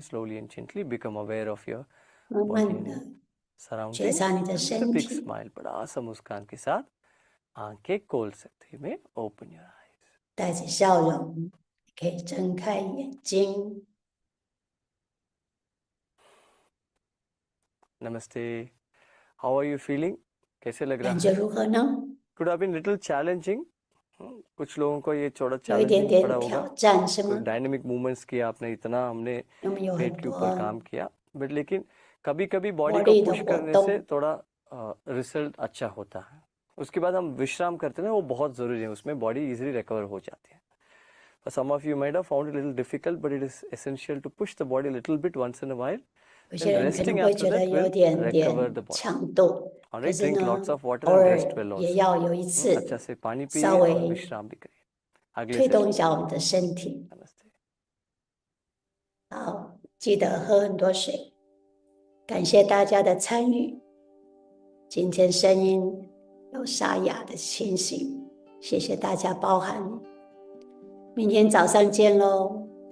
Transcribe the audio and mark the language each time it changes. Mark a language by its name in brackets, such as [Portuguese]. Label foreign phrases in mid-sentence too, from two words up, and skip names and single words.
[English] slowly and gently become aware of your [Chinese] 慢 [English] बॉडी [Chinese] 慢 [English] एंड [Chinese] 的觉 [English] सराउंडिंग्स। [Chinese] 察你的 [English] with a [Chinese] 身 [English] बिग [Chinese] 体， [Hindi] स्माइल, बड़ा सा मुस्कान के साथ आंखें खोल सकते हैं। [English] open your eyes. [Chinese] 带着笑容，你可以睁开眼睛。 [English] नमस्ते, how are you feeling? [Hindi] कैसे लग रहा [Chinese] 感觉 [Hindi] है? [Chinese] 如何呢？ [English] could have been little challenging. [Hindi] कुछ लोगों को ये थोड़ा [Chinese] 有一点 [Hindi] चैलेंजिंग पड़ा [Chinese] 点 [Hindi] होगा। [Chinese] 挑战是 [Hindi] कोई [Chinese] 吗？ [English] dynamic movements [Hindi] किया आपने, इतना हमने [Chinese] 因为有很 [Hindi] पेट के ऊपर [Chinese] 多 [Hindi] काम किया, बट लेकिन कभी कभी [Chinese] 活 [Hindi] बॉडी को [Chinese] 力的 [Hindi] पुश [Chinese] 活 [Hindi] करने [Chinese] 动。 [Hindi] से थोड़ा रिजल्ट अच्छा होता है। उसके बाद हम विश्राम करते हैं, वो बहुत ज़रूरी है, उसमें [English] body easily recover [Hindi] हो जाती है। [English] For some of you might have found it a little difficult, but it is essential to push the body a little bit once in a while. [Chinese] 有 [English] Then [Chinese] 些人可能 [English] resting [Chinese] 会 [English] after [Chinese] 觉得 [English] that [Chinese] 有 [English] will [Chinese] 点 [English] recover the [Chinese] 点 [English] body. [Chinese] 强度， [English] All [Chinese] 可 [English] right, [Chinese] 是 [English] drink [Chinese] 呢， [English] lots of water [Chinese] 偶 [English] and [Chinese] 尔 [English] rest well [Chinese] 也 [English] also. [Chinese] 要有一 [Hindi] अच्छा [Chinese] 次 [Hindi] से पानी [Chinese] 稍 [Hindi] पिए और [Chinese] 微 [Hindi] विश्राम भी करिए। अगले [Chinese] 推动 [Hindi] सेशन [Chinese] 一下我们的身体。 [Hindi] नमस्ते। [Chinese] 好，记得喝很多水。感谢大家的参与，今天声音有沙哑的情形，谢谢大家包涵。明天早上见喽。